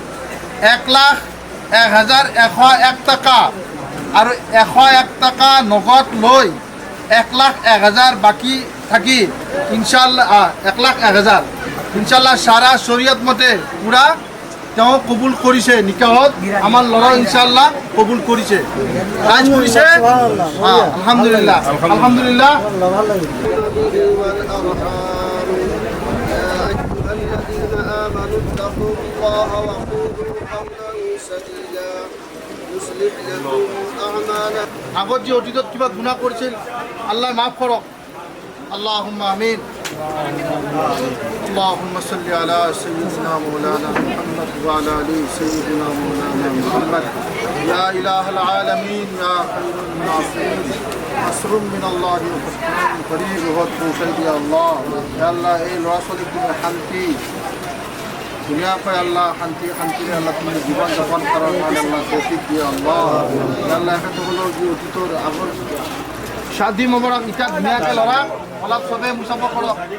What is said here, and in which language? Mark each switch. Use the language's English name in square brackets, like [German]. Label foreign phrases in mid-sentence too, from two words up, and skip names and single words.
[Assamese] 1,01,101 টাকা আৰু 101 টাকা নগদ লৈ 1,01,000 বাকী থাকি ইনশাআল্লাহ 1,01,000 ইনশাআল্লাহ সাৰা শৰীয়ত মতে পুৰা তেওঁ কবুল কৰিছে নিকাহত আমাৰ ল'ৰা ইনশাআল্লাহ কবুল কৰিছে ৰাজ কৰিছে [Arabic] الحمد لله الحمد لله الذين آمنوا اتقوا الله وقولوا قولا سديدا يصلح لكم أعمالكم [Assamese] আগত যে অতীতত কিবা গুনাহ কৰিছিল আল্লাহ মাফ কৰক [Arabic] اللهم آمين اللهم صل على سيدنا مولانا محمد وعلى آل سيدنا مولانا محمد يا إله العالمين يا خير الناصرين نصر من الله وفتح قريب وفتح يا الله يا الله [Assamese] এই ল'ৰা ছোৱালীক তুমি শান্তি ধুনীয়াকৈ আল্লাহ শান্তিৰে আল্লাহ তুমি জীৱন যাপন কৰাৰ কাৰণে আল্লাহ তৌফিক দিয়ে আল্লাহ আল্লাহ এখেতসকলৰ যি অতীতৰ আগৰ শাদি মোবাৰক ইটা ধুনীয়াকৈ ল'ৰা অলপ চবে মুচাফা কৰক